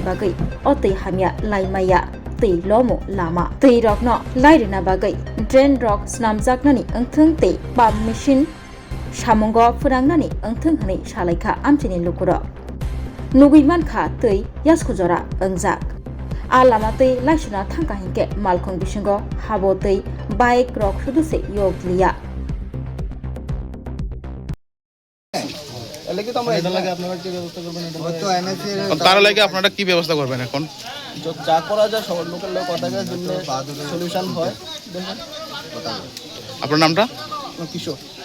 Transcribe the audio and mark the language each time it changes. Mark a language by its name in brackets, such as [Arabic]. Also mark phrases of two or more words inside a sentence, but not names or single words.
[Kok Borok] बागै अतै हामिया लाइमाया तै लमो लामा तै रकनो लाइरना बागै ड्रेन रक स्नामजागनानि ओंथों तै पाम मेसिन सामंग फोरांनानि ओंथों हनै सालाइखा आमचिनि लुकुरक नुगैमानखा तै यासखुजरा ओंजाक आ लामा तै लाइसुना थांगा हिंके मालखुंग बिसिंग हाबो तै बाइक रक सुदुसे योगलिया [Bangla] তার লাগে আপনারা কি ব্যবস্থা করবেন এখন? যা করা যায় সবার লোকের লোক কথাটার জন্য সলিউশন হয়। আপনার নামটা? কিশোর।